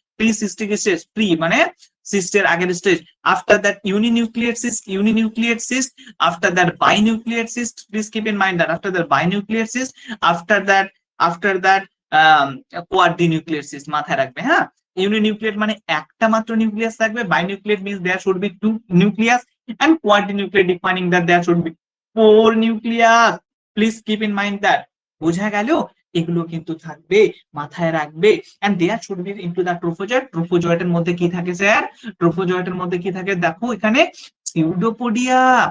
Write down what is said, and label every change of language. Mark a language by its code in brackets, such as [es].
[bn] Pre cystic stage, pre মানে সিস্টের আগের stage, after that ইউনিনিউক্লিয়েট cyst, after that বাইনিউক্লিয়েট cyst, please keep in mind that after that বাইনিউক্লিয়েট cyst, after that কোয়াড্রিনিউক্লিয়েট cyst, মাথায় রাখবে হ্যাঁ। ইউনিনিউক্লিয়েট মানে একটা মাত্র নিউক্লিয়াস থাকবে, [en] Binucleate means there should be 2 nucleus, and quadrinucleate defining that there should be 4 nucleus. Please keep in mind that. [bn] বোঝা গেল? এগুলো কিন্তু থাকবে, মাথায় রাখবে। [en] and there should be into the trophozoite. [bn] trophozoite এর মধ্যে কি থাকে স্যার? trophozoite এর মধ্যে কি থাকে দেখো এখানে, pseudopodia.